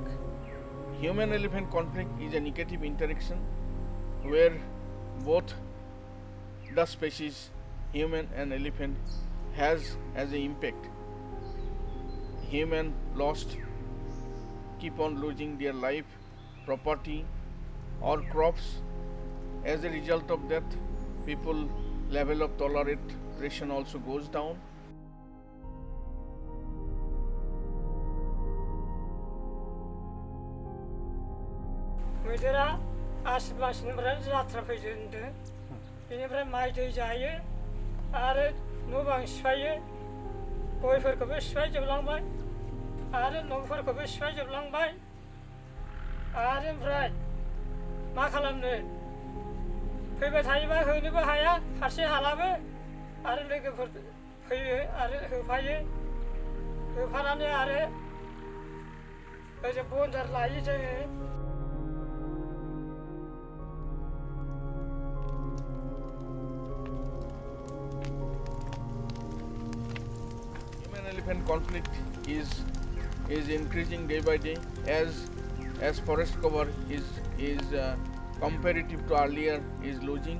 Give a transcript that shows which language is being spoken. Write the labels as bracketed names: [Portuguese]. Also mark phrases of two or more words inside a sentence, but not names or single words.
[English] Human-elephant conflict is a negative interaction where both the species, human and elephant, has as an impact. Human keep on losing their life, property or crops. As a result of that, people level of toleration also goes down. [Bodo] बोथोरा आसिन मासनिफ्राय जात्रा फैदो होनदों बेनिफ्राय माइ दै जायो आरो न' बां सिफायो गयफोरखौबो सिफायजोबलांबाय आरो न'फोरखौबो सिफायजोबलांबाय आरो ओमफ्राय मा खालामनो फैबाय थायोबा होनोबो हाया हारसिं हालाबो आरो लोगोफोर फैयो आरो होफायो होफानानै आरो ओजों बन्दार लायो जोङो [English] Human-elephant conflict is increasing day by day as forest cover is comparative to earlier is losing.